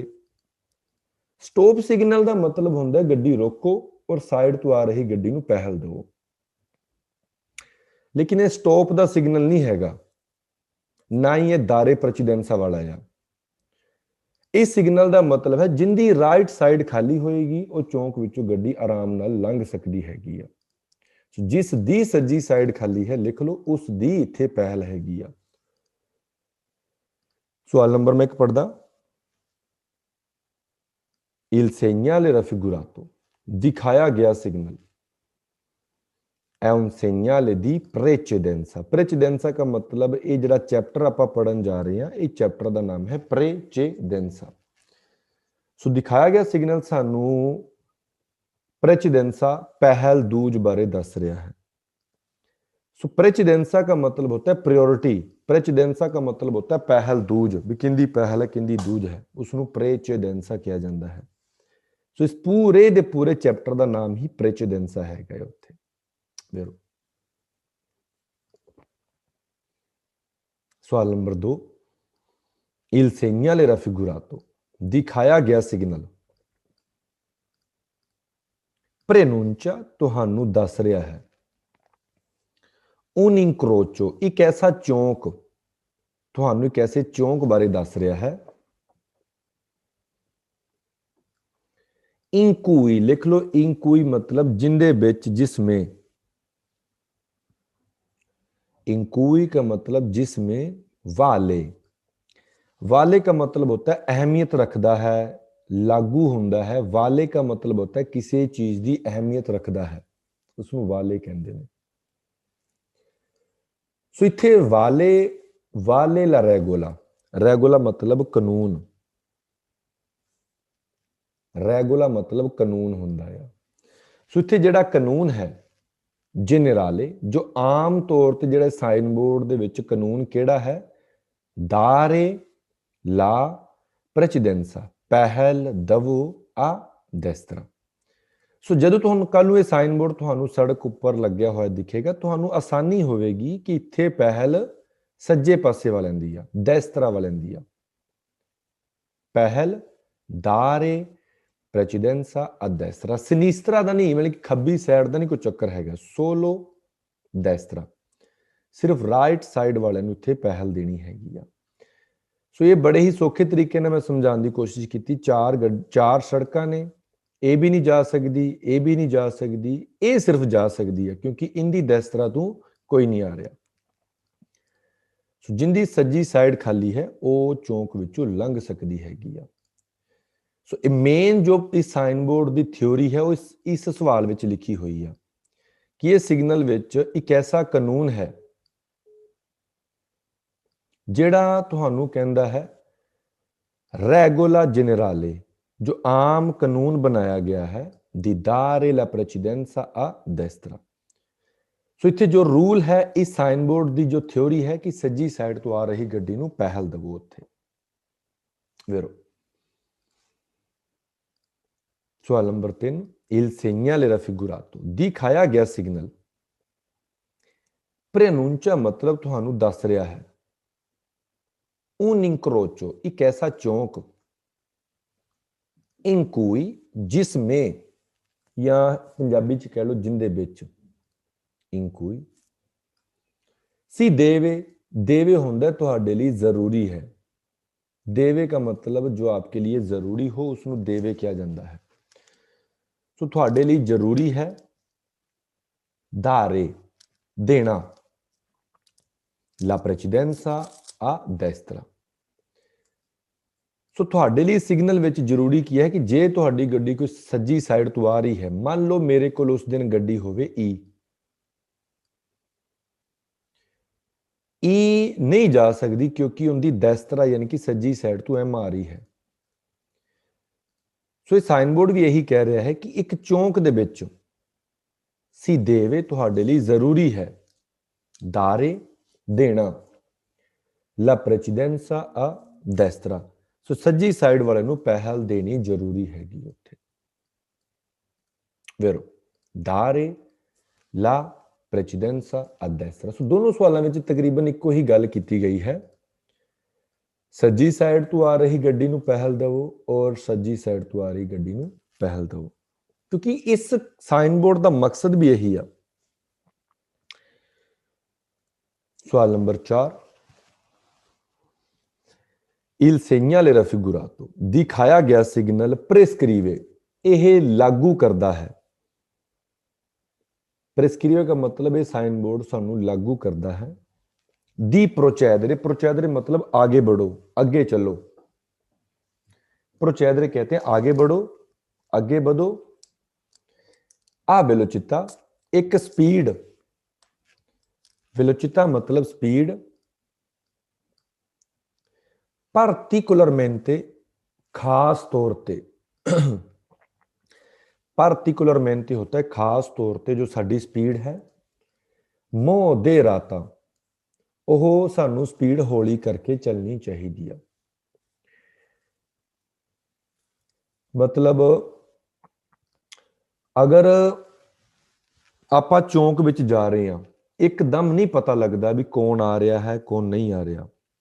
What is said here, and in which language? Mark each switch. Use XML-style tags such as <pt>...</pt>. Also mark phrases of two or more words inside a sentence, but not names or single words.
<hi>स्टॉप सिग्नल का मतलब होंदा गड्डी रोको और साइड तो आ रही गड्डी नूं पहल दो, लेकिन ये स्टॉप का सिग्नल नहीं हैगा, ना ही ये</hi> <it>dare precedenza</it> <hi>वाला है।</hi> <pa>ਇਸ ਸਿਗਨਲ ਕਾ ਮਤਲਬ ਹੈ ਜਿੰਦੀ ਰਾਈਟ ਸਾਈਡ ਖਾਲੀ ਹੋਏਗੀ ਔਰ ਚੌਂਕ ਵਿਚੋਂ ਗੱਡੀ ਆਰਾਮ ਨਾਲ ਲੰਘ ਸਕਤੀ ਹੈਗੀ ਆ। ਜਿਸ ਦੀ ਸੱਜੀ ਸਾਈਡ ਖਾਲੀ ਹੈ ਲਿਖ ਲੋ ਉਸ ਦੀ ਇੱਥੇ ਪਹਿਲ ਹੈਗੀ ਆ। ਸਵਾਲ ਨੰਬਰ ਮੈਂ ਇੱਕ ਪੜ੍ਹਦਾ,</pa> <it>Il segnale raffigurato,</it> <hi>दिखाया गया सिग्नल,</hi> <it>è un segnale di precedenza।</it> <hi>precedenza का मतलब ये जिहड़ा चैप्टर आपां पढ़न जा रहे हैं, इस चैप्टर का नाम है precedenza।</hi> <pa>ਸੋ ਦਿਖਾਇਆ ਗਿਆ ਸਿਗਨਲ ਸਾਨੂੰ precedenza ਪਹਿਲ ਦੂਜ ਬਾਰੇ ਦੱਸ ਰਿਹਾ ਹੈ।</pa> <hi>सो precedenza का मतलब होता है प्रायोरिटी, precedenza का मतलब होता है पहल दूज, भी किंदी पहल है किंदी दूज है, उसनू precedenza किया जाता है। सो इस पूरे दे पूरे चैप्टर का नाम ही precedenza है उत्थे। देखो सवाल नंबर 2,</hi> <it>Il segnale raffigurato,</it> <pa>ਦਿਖਾਇਆ ਗਿਆ ਸਿਗਨਲ, prenuncia ਤੁਹਾਨੂੰ ਦੱਸ ਰਿਹਾ ਹੈ,</pa> <it>un incrocio</it> <pa>ਇੱਕ ਐਸਾ ਚੌਂਕ, ਤੁਹਾਨੂੰ ਇੱਕ ਐਸੇ ਚੌਂਕ ਬਾਰੇ ਦੱਸ ਰਿਹਾ ਹੈ,</pa> <it>in cui</it> <pa>ਲਿਖ ਲੋ,</pa> <it>in cui</it> <hi>मतलब जिंदे बिच जिसमें,</hi> <it>in cui</it> <hi>का मतलब जिसमें, वाले, वाले का मतलब होता है अहमियत रखता है, लागू होंदा है। वाले का मतलब होता है किसी चीज की अहमियत रखता है, उसमें वाले कहते हैं।</hi> <pa>ਸੋ ਇੱਥੇ</pa> <it>vale, vale la regola,</it> <pa>ਰੇਗੁਲਾ ਮਤਲਬ ਕਾਨੂੰਨ, ਰੇਗੁਲਾ ਮਤਲਬ ਕਾਨੂੰਨ ਹੁੰਦਾ ਹੈ। ਸੋ ਇੱਥੇ ਜਿਹੜਾ ਕਾਨੂੰਨ ਹੈ ਜੇਨੇਰਾਲੇ, ਜੋ ਆਮ ਤੌਰ ਪਰ ਜਿਹੜੇ ਸਾਈਨ ਬੋਰਡ ਦੇ ਵਿੱਚ ਕਾਨੂੰਨ ਕਿਹੜਾ ਹੈ,</pa> <it>dare la precedenza,</it> <pa>ਪਹਿਲ ਦਿਵੋ</pa> <it>a destra.</it> <pa>ਸੋ ਜਦੋਂ ਤੁਹਾਨੂੰ ਕਲ ਯੇ ਸਾਈਨ ਬੋਰਡ ਤੁਹਾਨੂੰ ਸੜਕ ਉੱਪਰ ਲੱਗਿਆ ਹੋਇਆ ਦਿਖੇਗਾ, ਤੁਹਾਨੂੰ ਆਸਾਨੀ ਹੋਵੇਗੀ ਕਿ ਇੱਥੇ ਪਹਿਲ ਸੱਜੇ ਪਾਸੇ ਵਾਲੇ ਦੀ ਆ, destra ਵਾਲੇ ਦੀ ਆ। पहल</pa> <it>dare precedenza a destra, sinistra</it> <pa>ਦਾ ਨਹੀਂ, ਮਤਲਬ ਕਿ ਖੱਬੀ ਸਾਈਡ ਦਾ ਨਹੀਂ ਕੋਈ ਚੱਕਰ ਹੈਗਾ,</pa> <it>solo destra,</it> <pa>ਸਿਰਫ ਰਾਈਟ ਸਾਈਡ ਵਾਲੇ ਨੂੰ ਇੱਥੇ ਪਹਿਲ ਦੇਣੀ ਹੈਗੀ ਆ। ਸੋ ਯੇ ਬੜੇ ਹੀ ਸੌਖੇ ਤਰੀਕੇ ਨੇ ਮੈਂ ਸਮਝਾਨੇ ਕੀ ਕੋਸ਼ਿਸ਼ ਕੀ।</pa> <hi>चार सड़कों ने, ए भी नहीं जा सकती, ए भी नहीं जा सकती, ए सिर्फ जा सकती है क्योंकि इनकी दस्तरा तो कोई नहीं आ रहा।</hi> <pa>ਸੋ ਜਿੰਦੀ ਸੱਜੀ ਸਾਈਡ ਖਾਲੀ ਹੈ ਵੋ ਚੌਂਕ ਵਿਚੋਂ ਲੰਘ ਸਕਤੀ ਹੈਗੀ ਆ।</pa> <hi>सो मेन जो इस साइन बोर्ड की थ्योरी है वो इस सवाल विच लिखी हुई है कि ये सिग्नल विच एक ऐसा कानून है जिहड़ा तुहानू कहंदा है</hi> <it>regola generale,</it> <hi>जो आम कानून बनाया गया है,</hi> <it>di dare la precedenza a destra.</it> <pa>ਸੋ ਇੱਥੇ ਜੋ ਰੂਲ ਹੈ ਇਸ ਸਾਈਨ ਬੋਰਡ ਕੀ ਜੋ ਥਿਊਰੀ ਹੈ ਕਿ ਸੱਜੀ ਸਾਈਡ ਤੋਂ ਆ ਰਹੀ ਗੱਡੀ ਨੂੰ ਪਹਿਲ ਦਿਵੋ ਉੱਥੇ। ਵੇਰੋ ਸਵਾਲ ਨੰਬਰ 3,</pa> <it>il segnale raffigurato,</it> <pa>ਦਿਖਾਇਆ ਗਿਆ ਸਿਗਨਲ, preannuncia ਮਤਲਬ ਤੁਹਾਨੂੰ ਦੱਸ ਰਿਹਾ ਹੈ,</pa> <it>un incrocio</it> <pa>ਇੱਕ ਐਸਾ ਚੌਂਕ,</pa> <it>in cui</it> <pa>ਜਿਸਮੇਂ, ਯਾ ਪੰਜਾਬੀ ਚ ਕਹਿ ਲੋ ਜਿੰਦੇ ਬਿੱਚ,</pa> <it>in cui si deve, deve</it> <pa>ਹੁੰਦਾ ਤੁਹਾਡੇ ਲਿਏ ਜ਼ਰੂਰੀ ਹੈ।</pa> <hi>देवे का मतलब जो आपके लिए जरूरी हो उसनू देवे किया जाता है।</hi> <pa>ਸੋ ਤੁਹਾਡੇ ਲਿਏ ਜ਼ਰੂਰੀ ਹੈ, ਦਾਰੇ ਦੇਣਾ,</pa> <it>la precedenza a destra.</it> <pa>ਸੋ ਤੁਹਾਡੇ ਲਿਏ ਸਿਗਨਲ ਵਿੱਚ ਜ਼ਰੂਰੀ ਕੀ ਹੈ ਕਿ ਜੇ ਤੁਹਾਡੀ ਗੱਡੀ ਕੋਈ ਸੱਜੀ ਸਾਈਡ ਤੋਂ ਆ ਰਹੀ ਹੈ, ਮਾਨ ਲੋ ਮੇਰੇ ਕੋ ਉਸ ਦਿਨ ਗੱਡੀ ਹੋਵੇ ਈ ਨਹੀਂ ਜਾ ਸਕਤੀ ਕਿਉਂਕਿ ਉਨਕੀ ਦਸਤਰਾ ਯਾਨੀ ਕਿ ਸੱਜੀ ਸਾਈਡ ਤੋਂ ਐਮ ਆ ਰਹੀ ਹੈ। ਸੋ ਇਹ ਸਾਈਨ ਬੋਰਡ ਵੀ ਇਹੀ ਕਹਿ ਰਿਹਾ ਹੈ ਕਿ ਇੱਕ ਚੌਂਕ ਦੇ ਵਿੱਚ</pa> <it>si deve</it> <pa>ਤੁਹਾਡੇ ਲਈ ਜ਼ਰੂਰੀ ਹੈ ਦਾਰੇ ਦੇਣਾ</pa> <it>la precedenza a destra</it> <pa>ਸੋ ਸੱਜੀ ਸਾਈਡ ਵਾਲੇ ਨੂੰ ਪਹਿਲ ਦੇਣੀ ਜ਼ਰੂਰੀ ਹੈਗੀ ਉੱਥੇ ਵੈਰੋ</pa> <it>dare la precedenza a destra</it> <pa>ਸੋ ਦੋਨੋਂ ਸਵਾਲਾਂ ਵਿੱਚ ਤਕਰੀਬਨ ਇੱਕੋ ਹੀ ਗੱਲ ਕੀਤੀ ਗਈ ਹੈ ਸੱਜੀ ਸਾਈਡ ਤੋਂ ਆ ਰਹੀ ਗੱਡੀ ਨੂੰ ਪਹਿਲ ਦਿਵੋ ਔਰ ਸੱਜੀ ਸਾਈਡ ਤੋਂ ਆ ਰਹੀ ਗੱਡੀ ਨੂੰ ਪਹਿਲ ਦਿਵੋ ਕਿਉਂਕਿ ਇਸ ਸਾਈਨ ਬੋਰਡ ਦਾ ਮਕਸਦ ਵੀ ਇਹੀ ਆ ਸਵਾਲ ਨੰਬਰ 4</pa> <it>Il segnale raffigurato</it> <pa>ਦਿਖਾਇਆ ਗਿਆ ਸਿਗਨਲ prescrive ਇਹ ਲਾਗੂ ਕਰਦਾ ਹੈ prescrive ਦਾ ਮਤਲਬ ਇਹ ਸਾਈਨ ਬੋਰਡ ਸਾਨੂੰ ਲਾਗੂ ਕਰਦਾ ਹੈ</pa> <it>di procedere</it> <hi>मतलब आगे बढ़ो आगे चलो</hi> <pa>procedere</pa> <hi>कहते हैं आगे बढ़ो आगे बढ़ो</hi> <it>a velocità</it> <hi>एक स्पीड velocità मतलब स्पीड particolarmente खास तौर पे particolarmente होता है खास तौर पे जो साडी स्पीड है moderata</hi> <pa>ਉਹ ਸਾਨੂੰ ਸਪੀਡ ਹੌਲੀ ਕਰਕੇ ਚੱਲਣੀ ਚਾਹੀਦੀ ਆ ਮਤਲਬ ਅਗਰ ਆਪਾਂ ਚੌਂਕ ਵਿੱਚ ਜਾ ਰਹੇ ਹਾਂ ਇੱਕਦਮ ਨਹੀਂ ਪਤਾ ਲੱਗਦਾ ਵੀ ਕੌਣ ਆ ਰਿਹਾ ਹੈ ਕੌਣ ਨਹੀਂ ਆ ਰਿਹਾ</pa>